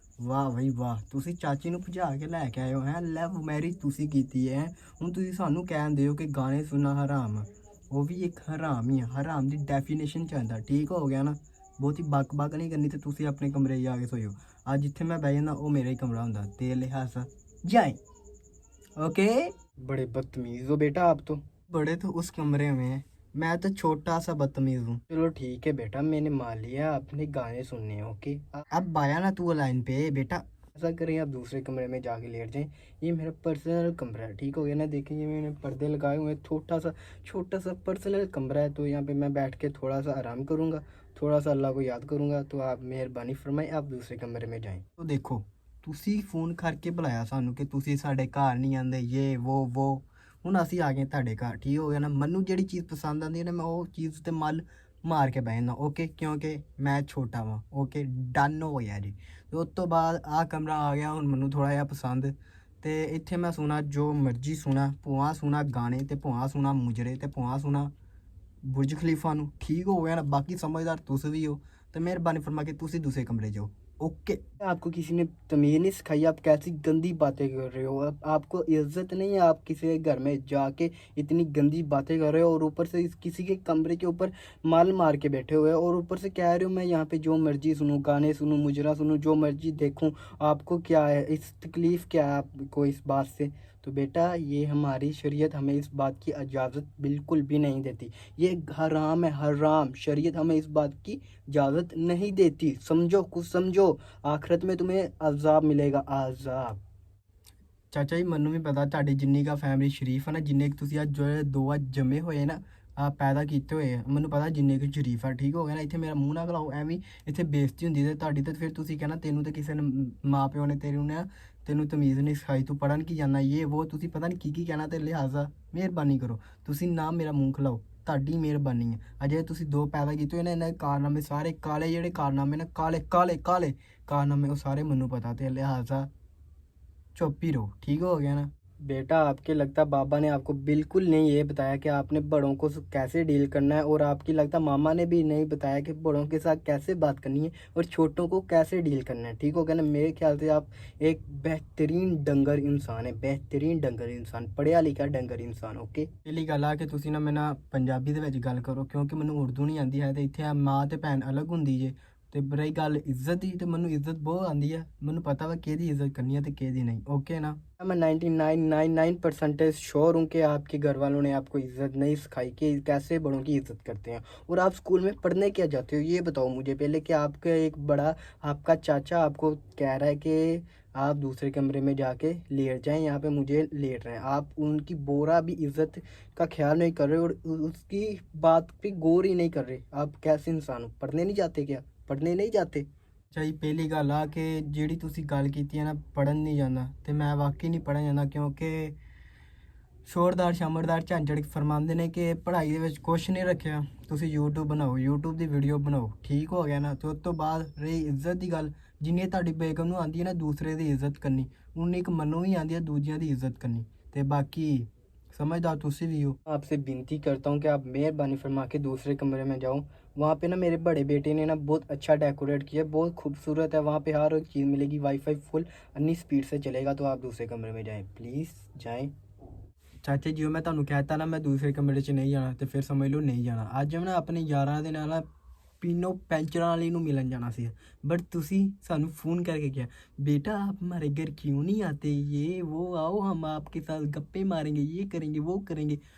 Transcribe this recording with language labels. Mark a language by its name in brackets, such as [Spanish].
[Punjabi] ਵਾਹ ਬਈ ਵਾਹ, ਤੁਸੀਂ ਚਾਚੀ ਨੂੰ ਭਜਾ ਕੇ ਲੈ ਕੇ ਆਏ ਹੋ ਹੈ, ਲਵ ਮੈਰਿਜ ਤੁਸੀਂ ਕੀਤੀ ਹੈ। ਹੁਣ ਤੁਸੀਂ ਸਾਨੂੰ ਕਹਿੰਦੇ ਹੋ ਕਿ ਗਾਣੇ ਸੁਣਨਾ ਹਰਾਮ ਆ। ਉਹ ਵੀ ਇੱਕ ਹਰਾਮ ਹੀ ਆ, ਹਰਾਮ ਦੀ ਡੈਫੀਨੇਸ਼ਨ ਚ ਆਉਂਦਾ। ਠੀਕ ਹੋ ਗਿਆ ਨਾ? ਬਹੁਤੀ ਬਕ ਨਹੀਂ ਕਰਨੀ ਤੇ ਤੁਸੀਂ ਆਪਣੇ ਕਮਰੇ ਜਾ ਕੇ ਸੋਇਓ। ਅੱਜ ਜਿੱਥੇ ਮੈਂ ਬਹਿ ਜਾਂਦਾ ਉਹ ਮੇਰਾ ਹੀ ਕਮਰਾ ਹੁੰਦਾ, ਤੇ ਲਿਹਾਜ਼ਾ ਜਾਏ। [English] Okay. [Hindi] बड़े बदतमीज़ हो बेटा आप तो। बड़े तो उस कमरे में है, मैं तो छोटा सा बदतमीज हूँ। चलो ठीक है बेटा, मैंने मान लिया आपने गाने सुनने हैं। [English] Okay. [Hindi] अब आया ना तू लाइन पे बेटा। ऐसा करें आप दूसरे कमरे में जाके लेट जाएं। ये मेरा पर्सनल कमरा है, ठीक हो गया ना? देखिए ये मैंने पर्दे लगाए हुए हैं, छोटा सा पर्सनल कमरा है। तो यहाँ पे मैं बैठ के थोड़ा सा आराम करूँगा, थोड़ा सा अल्लाह को याद करूँगा। तो आप मेहरबानी फरमाएं, आप दूसरे कमरे में जाएं। तो देखो, [Punjabi] ਤੁਸੀਂ ਫੋਨ ਕਰਕੇ ਬੁਲਾਇਆ ਸਾਨੂੰ ਕਿ ਤੁਸੀਂ ਸਾਡੇ ਘਰ ਨਹੀਂ ਆਉਂਦੇ, ਇਹ ਉਹ ਹੁਣ ਅਸੀਂ ਆ ਗਏ ਤੁਹਾਡੇ ਘਰ। ਠੀਕ ਹੋ ਗਿਆ ਨਾ? ਮੈਨੂੰ ਜਿਹੜੀ ਚੀਜ਼ ਪਸੰਦ ਆਉਂਦੀ ਹੈ ਨਾ, ਮੈਂ ਉਹ ਚੀਜ਼ ਤੇ ਮੱਲ ਮਾਰ ਕੇ ਬਹਿ ਜਾਂਦਾ। ਓਕੇ, ਕਿਉਂਕਿ ਮੈਂ ਛੋਟਾ ਵਾਂ। ਓਕੇ, ਡਨ ਹੋ ਗਿਆ ਜੀ। ਤੇ ਉਸ ਤੋਂ ਬਾਅਦ ਆਹ ਕਮਰਾ ਆ ਗਿਆ ਹੁਣ ਮੈਨੂੰ ਥੋੜ੍ਹਾ ਜਿਹਾ ਪਸੰਦ। ਤੇ ਇੱਥੇ ਮੈਂ ਸੁਣਾ ਜੋ ਮਰਜ਼ੀ ਸੁਣਾ, ਭੂਆ ਸੁਣਾ ਗਾਣੇ, ਤੇ ਭੂਆ ਸੁਣਾ ਮੁਜਰੇ, ਤੇ ਭੂਆ ਸੁਣਾ ਬੁਰਜ ਖਲੀਫਾ ਨੂੰ। ਠੀਕ ਹੋ ਗਿਆ ਨਾ? ਬਾਕੀ ਸਮਝਦਾਰ ਤੁਸੀਂ ਵੀ ਹੋ, ਤੇ ਮਿਹਰਬਾਨੀ ਫਰਮਾ ਕੇ ਤੁਸੀਂ ਦੂਸਰੇ ਕਮਰੇ ਜਾਓ। [English] Okay. [Hindi] आपको किसी ने तमीज़ नहीं सिखाई? आप कैसी गंदी बातें कर रहे हो? अब आपको इज्जत नहीं है, आप किसी के घर में जाके इतनी गंदी बातें कर रहे हो, और ऊपर से किसी के कमरे के ऊपर माल मार के बैठे हुए हो, और ऊपर से कह रहे हो मैं यहाँ पे जो मर्जी सुनूँ, गाने सुनूँ, मुजरा सुनूँ, जो मर्जी देखूँ। आपको क्या है, इस तकलीफ़ क्या है आपको इस बात से? तो बेटा ये हमारी शरीयत हमें इस बात की इजाज़त बिल्कुल भी नहीं देती। ये हराम है, हराम। शरीयत हमें इस बात की इजाज़त नहीं देती। समझो, कुछ समझो। आखिरत में तुम्हें अज़ाब मिलेगा, अज़ाब। [Punjabi] ਚਾਚਾ ਜੀ ਮੈਨੂੰ ਵੀ ਪਤਾ ਤੁਹਾਡੀ ਜਿੰਨੀ ਕਾ ਫੈਮਿਲੀ ਸ਼ਰੀਫ ਹੈ ਨਾ, ਜਿੰਨੇ ਕੁ ਤੁਸੀਂ ਅੱਜ ਜੋ ਦੋ ਅੱਜ ਜੰਮੇ ਹੋਏ ਨਾ, ਆ ਪੈਦਾ ਕੀਤੇ ਹੋਏ ਆ, ਮੈਨੂੰ ਪਤਾ ਜਿੰਨੇ ਕੁ ਸ਼ਰੀਫ ਆ। ਠੀਕ ਹੋ ਗਿਆ ਨਾ? ਇੱਥੇ ਮੇਰਾ ਮੂੰਹ ਨਾ ਖਲਾਓ ਐਵੇਂ। ਇੱਥੇ ਬੇਇੱਜ਼ਤੀ ਹੁੰਦੀ ਤੇ ਤੁਹਾਡੀ, ਤੇ ਫਿਰ ਤੁਸੀਂ ਕਹਿਣਾ ਤੈਨੂੰ ਤੇ ਕਿਸੇ ਨੇ ਮਾਂ ਪਿਓ ਨੇ ਤੈਨੂੰ ਤਮੀਜ਼ ਨਹੀਂ ਸਿਖਾਈ, ਤੂੰ ਪੜ੍ਹਨ ਕੀ ਜਾਂਦਾ, ਇਹ ਉਹ ਤੁਸੀਂ ਪਤਾ ਨਹੀਂ ਕੀ ਕਹਿਣਾ। ਤੇ ਲਿਹਾਜ਼ਾ ਮਿਹਰਬਾਨੀ ਕਰੋ, ਤੁਸੀਂ ਨਾ ਮੇਰਾ ਮੂੰਹ ਖਲਾਓ, ਤੁਹਾਡੀ ਮਿਹਰਬਾਨੀ ਹੈ। ਅਜੇ ਤੁਸੀਂ ਦੋ ਪੈਦਾ ਕੀਤੇ ਹੋਏ ਨੇ, ਇਹਨਾਂ ਦੇ ਕਾਰਨਾਮੇ ਸਾਰੇ ਕਾਲੇ, ਜਿਹੜੇ ਕਾਰਨਾਮੇ ਨਾ ਕਾਲੇ ਕਾਲੇ ਕਾਲੇ ਕਾਰਨਾਮੇ, ਉਹ ਸਾਰੇ ਮੈਨੂੰ ਪਤਾ। ਤੇ ਲਿਹਾਜ਼ਾ [Hindi] चुप ही रहो। ठीक हो गया ना? बेटा आपके लगता बाबा ने आपको बिल्कुल नहीं ये बताया कि आपने बड़ों को कैसे डील करना है, और आपकी लगता मामा ने भी नहीं बताया कि बड़ों के साथ कैसे बात करनी है और छोटों को कैसे डील करना है। ठीक हो गया ना? मेरे ख्याल से आप एक बेहतरीन डंगर इंसान है, बेहतरीन डंगर इंसान, पढ़िया लिखा डंगर इंसान। [English] Okay. [Punjabi] ਪਹਿਲੀ ਗੱਲ ਆ ਕਿ ਤੁਸੀਂ ਨਾ ਮੇਰੇ ਨਾਲ ਪੰਜਾਬੀ ਦੇ ਵਿੱਚ ਗੱਲ ਕਰੋ, ਕਿਉਂਕਿ ਮੈਨੂੰ ਉਰਦੂ ਨਹੀਂ ਆਉਂਦੀ ਹੈ। ਤੇ ਇੱਥੇ ਆ ਮਾਂ ਤੇ ਭੈਣ ਅਲੱਗ ਹੁੰਦੀ ਜੇ। ਤੇ ਰਹੀ ਗੱਲ ਇੱਜ਼ਤ ਦੀ, ਤੇ ਮੈਨੂੰ ਇੱਜ਼ਤ ਬਹੁਤ ਆਉਂਦੀ ਹੈ। ਮੈਨੂੰ ਪਤਾ ਵਾ ਕਿਹਦੀ ਇੱਜ਼ਤ [Hindi] करनी है [Punjabi] ਤੇ ਕਿਹਦੀ [Hindi] नहीं। ओके ना? मैं 99.99% श्योर हूँ कि आपके घर वालों ने आपको इज़्ज़त नहीं सिखाई कि कैसे बड़ों की इज़्ज़त करते हैं। और आप स्कूल में पढ़ने क्या जाते हो, ये बताओ मुझे पहले। कि आपका एक बड़ा आपका चाचा आपको कह रहा है कि आप दूसरे कमरे में जाके लेट जाएं, यहाँ पे मुझे लेट रहे हैं। आप उनकी बोरा भी इज़्ज़त का ख्याल नहीं कर रहे, और उसकी बात पे गौर ही नहीं कर रहे। आप कैसे इंसान हो? पढ़ने नहीं जाते क्या? पढ़ने नहीं जाते? [Punjabi] ਚਾਹੀ ਪਹਿਲੀ ਗੱਲ ਆ ਕਿ ਜਿਹੜੀ ਤੁਸੀਂ ਗੱਲ ਕੀਤੀ ਹੈ ਨਾ, ਪੜਨ ਨਹੀਂ ਜਾਂਦਾ, ਤੇ ਮੈਂ ਵਾਕਈ ਨਹੀਂ ਪੜਨ ਜਾਂਦਾ। ਕਿਉਂਕਿ ਸ਼ੋਰਦਾਰ ਸ਼ਾਮਰਦਾਰ ਝਾਂਝੜ ਫਰਮਾਉਂਦੇ ਨੇ ਕਿ ਪੜ੍ਹਾਈ ਦੇ ਵਿੱਚ ਕੁਛ ਨਹੀਂ ਰੱਖਿਆ, ਤੁਸੀਂ YouTube ਬਣਾਓ, YouTube ਦੀ ਵੀਡੀਓ ਬਣਾਓ। ਠੀਕ ਹੋ ਗਿਆ ਨਾ? ਤੇ ਉਸ ਤੋਂ ਬਾਅਦ ਰਹੀ ਇੱਜ਼ਤ ਦੀ ਗੱਲ, ਜਿੰਨੀ ਤੁਹਾਡੀ ਬੇਗਮ ਨੂੰ ਆਉਂਦੀ ਹੈ ਨਾ ਦੂਸਰੇ ਦੀ ਇੱਜ਼ਤ ਕਰਨੀ, ਉਨੀ ਇੱਕ ਮੈਨੂੰ ਵੀ ਆਉਂਦੀ ਹੈ ਦੂਜਿਆਂ ਦੀ ਇੱਜ਼ਤ ਕਰਨੀ। ਤੇ ਬਾਕੀ समझदार तुसी भी हो। [Hindi] आपसे विनती करता हूँ कि आप मेहरबानी फरमा के दूसरे कमरे में जाओ। वहाँ पे ना मेरे बड़े बेटे ने ना बहुत अच्छा डेकोरेट किया, बहुत खूबसूरत है। वहाँ पे हर एक चीज़ मिलेगी, वाईफाई फुल अन्नी स्पीड से चलेगा। तो आप दूसरे कमरे में जाएं, प्लीज़ जाएं। [Punjabi] ਚਾਚੇ ਜੀ ਮੈਂ ਤੁਹਾਨੂੰ ਕਹਿਤਾ ਨਾ ਮੈਂ ਦੂਸਰੇ ਕਮਰੇ 'ਚ ਨਹੀਂ ਜਾਣਾ, ਤੇ ਫਿਰ ਸਮਝ ਲਓ ਨਹੀਂ ਜਾਣਾ। ਅੱਜ ਮੈਂ ਨਾ ਆਪਣੇ ਯਾਰਾਂ ਦੇ ਨਾਲ ਪੀਨੋ ਪੈਂਚਰਾਂ ਵਾਲੀ ਨੂੰ ਮਿਲਣ ਜਾਣਾ ਸੀ, ਬਟ ਤੁਸੀਂ ਸਾਨੂੰ [Hindi] फ़ोन करके किया बेटा आप हमारे घर क्यों नहीं आते, ये वो आओ हम आपके साथ गप्पे मारेंगे, ये करेंगे वो करेंगे।